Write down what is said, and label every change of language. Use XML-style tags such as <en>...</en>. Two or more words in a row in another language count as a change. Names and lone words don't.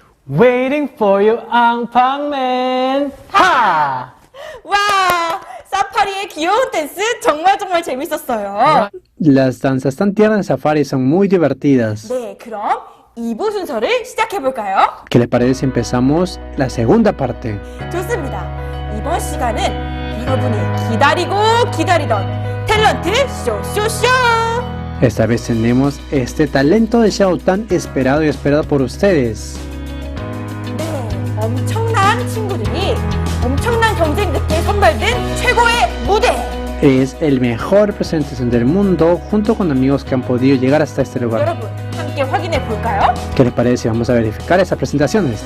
<en>Waiting for you, 앙팡맨. 하!</en> <ko>와, 사파리의 귀여운 댄스 정말 재밌었어요.</ko> <es>Las danzas tan tiernas de Safari son muy divertidas.</es> <ko>네, 그럼 2부 순서를 시작해볼까요?</ko> <es>¿Qué les parece si empezamos la segunda parte?</es> <ko>좋습니다. 이번 시간은 여러분이 기다리고 기다리던 탤런트 쇼쇼쇼!</ko> <es>Esta vez tenemos este talento de show tan esperado y esperado por ustedes.</es> <ko>네, 엄청난 친구들이 엄청난 경쟁 끝에 선발된 최고의 무대!</ko> <es>Es el mejor representación del mundo junto con amigos que han podido llegar hasta este lugar.</es> <ko>여러분, 함께 확인해 볼까요?</ko> <es>¿Qué les parece si vamos a verificar esas presentaciones?</es>